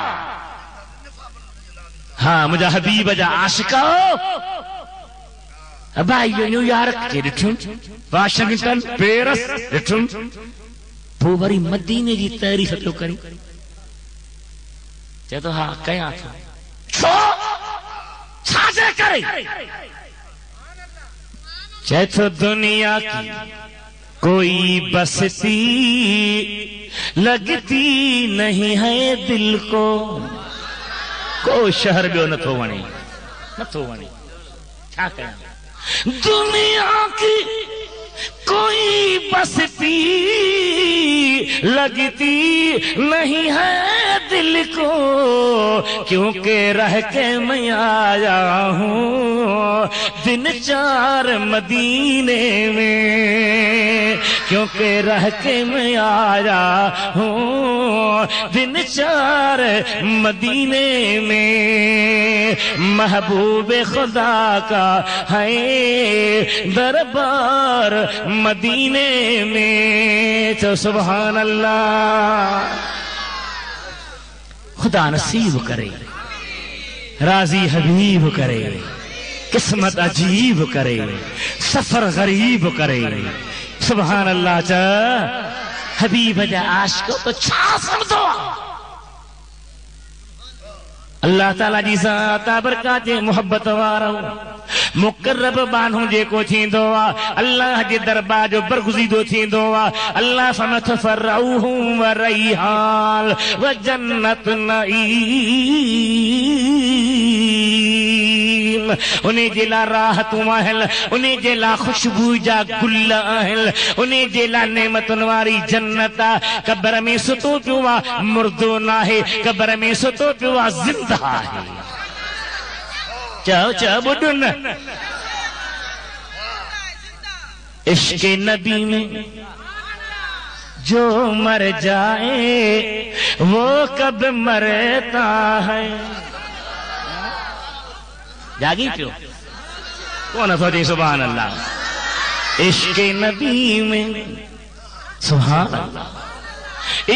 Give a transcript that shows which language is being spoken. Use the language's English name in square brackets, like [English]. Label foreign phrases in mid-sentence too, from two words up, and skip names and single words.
[Sindhi] हाँ, मुंहिंजा हबीब जा आशिक़ भाई न्यूयॉर्क खे ॾिठुम, वाशिंगटन, पेरिस ॾिठुम, पोइ वरी मदीने जी तारीफ़ पियो करी। चए तो हाँ कयां थो। छो छाजे करे? चए तो [Urdu] دنیا کی کوئی بستی لگتی نہیں ہے دل کو. [Sindhi] को शहर ॿियो नथो वणे, नथो वणे, छा कयां? [Urdu] دنیا کی کوئی بستی لگتی نہیں ہے دل کو، کیونکہ رہ کے میں آیا ہوں دن چار مدینے میں، کیونکہ رہ کے میں آیا ہوں دن 4 مدینے میں، محبوب خدا کا ہے دربار مدینے میں. [Arabic] तो سبحان الله. [Urdu] خدا نصیب کرے، راضی حبیب کرے، قسمت عجیب کرے، سفر غریب کرے. [Arabic] سبحان الله. [Sindhi] चा हबीब जा आशिको तो छा समझो। अल्लाह ताला जी सां अता बरकात मोहब्बत वारो मुकर्रब बानो जेको थींदो आहे, अल्लाह जे दरबार जो बरगुज़ीदो थींदो आहे। [Arabic] الله فأما فروح وريحان وجنة نعيم. [Sindhi] उन्हें जे लाइ राहतूं आहिनि, उन्हें जे लाइ ख़ुशबू जा गुल आहिनि, उन्हें जे लाइ नेमतुनि वारी जन्नत आहे। क़ब्र में सुतो पियो आहे, मुर्दो नाहे, क़ब्र में सुतो पियो आहे, ज़िंदा आहे। चओ चओ ॿुध न। [Urdu] عشق نبی میں جو مر جائے وہ کب مرتا ہے. [Sindhi] जागी पियो कौन सोचे [Arabic] سبحان الله. [Urdu] عشق نبی میں [Arabic] سبحان الله.